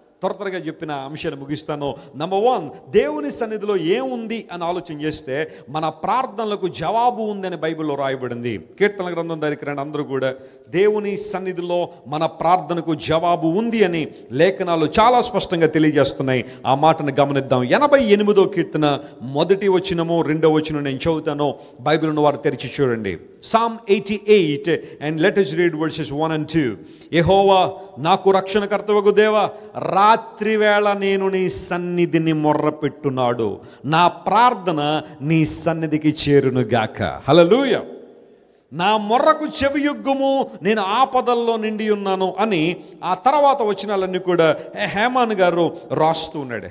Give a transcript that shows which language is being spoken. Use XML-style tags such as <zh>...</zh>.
<te>త్వరగా చెప్పిన అంశాన్ని ముగిస్తాను. నంబర్ 1, దేవుని సన్నిధిలో ఏముంది అని ఆలోచన చేస్తే మన ప్రార్థనలకు జవాబు ఉందని బైబిల్లో రాయబడింది. కీర్తన గ్రంథం దగ్గరికి రండి అందరూ కూడా. దేవుని సన్నిధిలో మన ప్రార్థనకు జవాబు ఉంది అని లేఖనాలు చాలా స్పష్టంగా తెలియజేస్తున్నాయి. ఆ మాటను గమనిద్దాం. 88వ కీర్తన 1వ వచనము 2వ వచనం నేను చదువుతాను. బైబిల్ ఉన్న వారు తెరిచి చూడండి.</te> <en>Psalm 88 and let us read verses 1 and 2.</en> <te>యెహోవా నాకు రక్షణకర్తవగు దేవా, రాత్రి వేళ నేను నీ సన్నిధిని మొర్రపెట్టున్నాడు, నా ప్రార్థన నీ సన్నిధికి చేరునుగాక. హల్లెలూయా. నా మొర్రకు చెవియొగ్గుము, నేను ఆపదల్లో నిండి ఉన్నాను అని ఆ తర్వాత వచనాలన్నీ కూడా హేమాన్ గారు రాస్తూ ఉన్నాడు.</te>